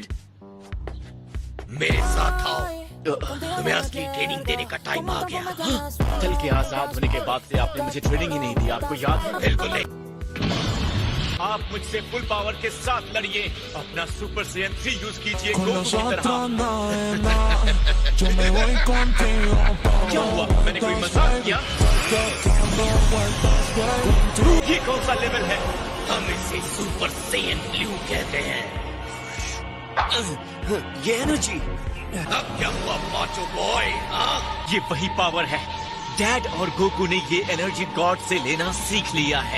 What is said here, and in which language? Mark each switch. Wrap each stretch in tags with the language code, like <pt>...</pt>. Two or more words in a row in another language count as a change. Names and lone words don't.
<hi>मेरे साथ आओ। तुम्हें असली ट्रेनिंग देने का टाइम आ गया। कल के आजाद होने के बाद से आपने मुझे ट्रेनिंग ही नहीं दी, आपको याद है? बिल्कुल नहीं। आप मुझसे</hi> <en>full power</en> <hi>के साथ लड़िए, अपना सुपर सेयन 3 यूज कीजिए</hi> <es>Con</es> <hi>गोकू</hi> <es>los</es> <hi>की</hi> <es>otros</es> <hi>तरह।</hi> <es>no es nada. Yo me voy contigo pa'</es> <hi>क्या हुआ?</hi> <es>donde</es> <hi>मैंने कोई</hi> <es>estás,</es> <hi>मजाक</hi> <es>baby.</es> <hi>किया?</hi> <es>Dando vueltas, baby.</es> <hi>ये कौन सा लेवल है? हम इसे सुपर सेयन ब्लू कहते हैं। ये एनर्जी। अब क्या हुआ पांचों बॉय? ये वही पावर है। डैड और गोकू ने ये</hi> <en>energy god</en> <hi>से लेना सीख लिया है।</hi>